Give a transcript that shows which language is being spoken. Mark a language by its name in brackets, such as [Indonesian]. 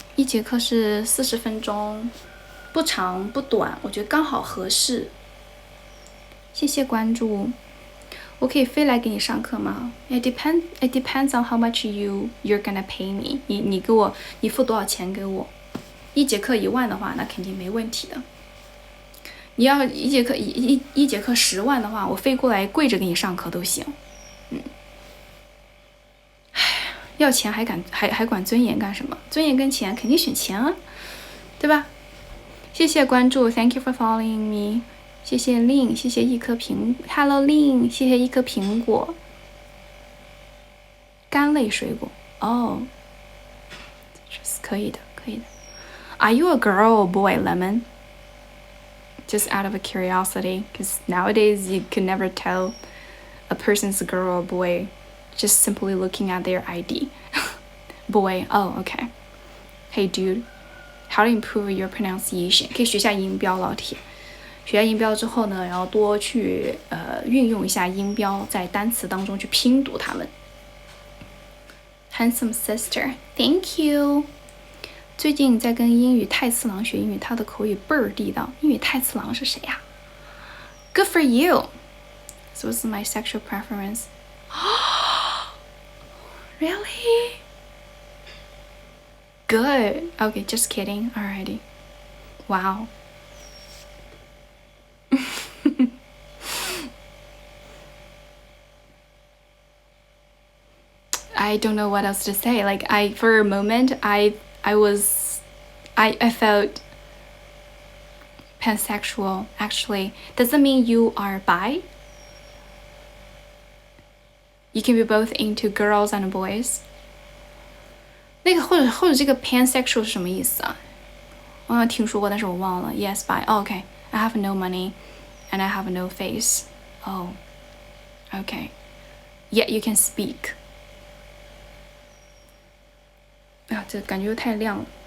[Chinese] 1节课是40分钟，不长不短，我觉得刚好合适。谢谢关注。我可以飞来给你上课吗？ [English] It depends on how much you're gonna pay me. [Chinese] 你付多少钱给我？1节课1万的话，那肯定没问题的。你要一节课10万的话，我飞过来跪着给你上课都行。要钱还管尊严干什么？尊严跟钱肯定选钱啊，对吧？谢谢关注 [English] ，Thank you for following me。 [Chinese] 谢谢令，谢谢一颗苹 ，Hello 令，谢谢一颗苹果，干类水果哦，可以的。 [English] Are you a girl or boy, Lemon? Just out of a curiosity, because nowadays you can never tell a person's a girl or boy just simply looking at their ID. Boy, oh, okay. Hey, dude, how to improve your pronunciation? [Chinese] 可以学下音标，老铁。学下音标之后呢，然后多去运用一下音标，在单词当中去拼读它们。 [English] Handsome sister, thank you. [Chinese] 最近在跟英语太次郎学英语，他的口语倍儿地道。英语太次郎是谁呀？ [English] Good for you. So this is my sexual preference. Really? Good. Okay, just kidding. Alrighty. Wow. I don't know what else to say. Like for a moment, I felt pansexual. Actually, does that mean you are bi? You can be both into girls and boys. [Chinese] 那个或者这个 pansexual 是什么意思啊？我好像听说过，但是我忘了。 [English] Yes, bi. Oh, okay. I have no money, and I have no face. Oh, okay. Yet you can speak. [Chinese] 啊，这感觉又太亮了。